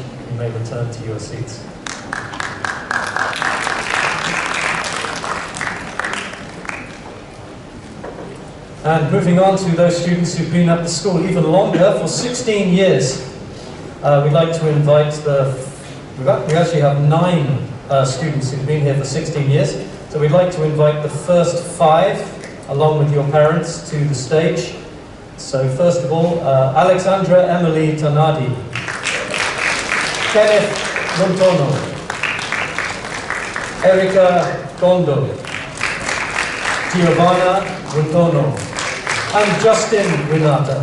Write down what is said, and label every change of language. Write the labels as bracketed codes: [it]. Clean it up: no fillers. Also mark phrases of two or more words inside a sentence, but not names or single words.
[en] You may return to your seats. And moving on to those students who've been at the school even longer, for 16 years, we'd like to invite we actually have 9 students who've been here for 16 years, so we'd like to invite the first 5, along with your parents, to the stage. So first of all, Alexandra Emily Tanadi, Kenneth Montono, Erica Gondo, Giovanna Montono, and Justin Winata.